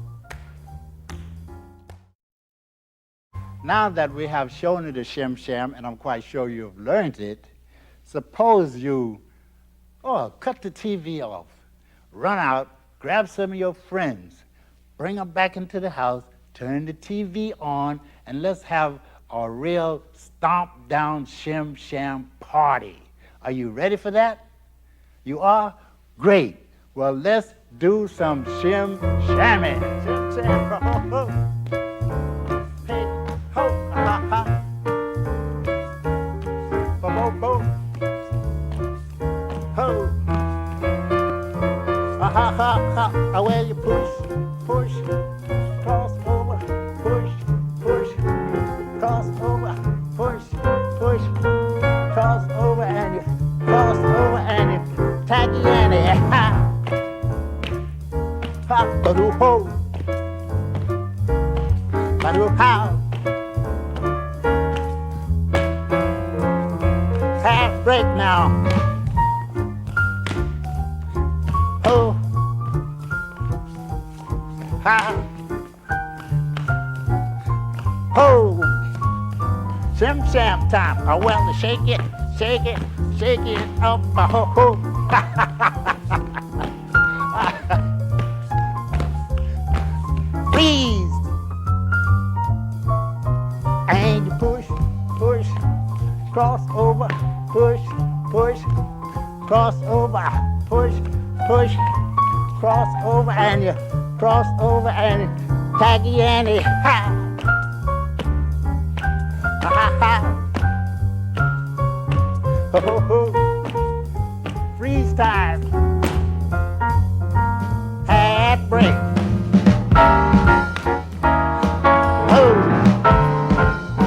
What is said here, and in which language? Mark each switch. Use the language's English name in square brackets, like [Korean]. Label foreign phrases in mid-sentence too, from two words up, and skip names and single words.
[English] Now that we have shown you the Shim Sham, and I'm quite sure you've learned it, suppose you cut the TV off, run out, grab some of your friends, bring them back into the house, turn the TV on, and let's have a real stomp down Shim Sham party. Are you ready for that? You are? Great. Well, let's do some Shim Shamming. Shim Sham. Ho, ho, ho. Hey, ho, ha, ha. Bo, bo, bo. Ho. Ha, ha, ha, ha. Away you push, push, cross over, push, push, cross over, push, push, cross over, and you cross over, and you taggy and you ha, ha, ba-doo ho, ba-doo how. Half break now. Ho, ha, ho. Shim Sham time. Oh, well, shake it, shake it, shake it up. Ho, ho. Please. And you push, push, cross over, push, push, cross over, push, push, cross over, and you cross over, and you taggy and you ha. Ha ha ha. Ho ho ho. Freeze time. Half break. Ho.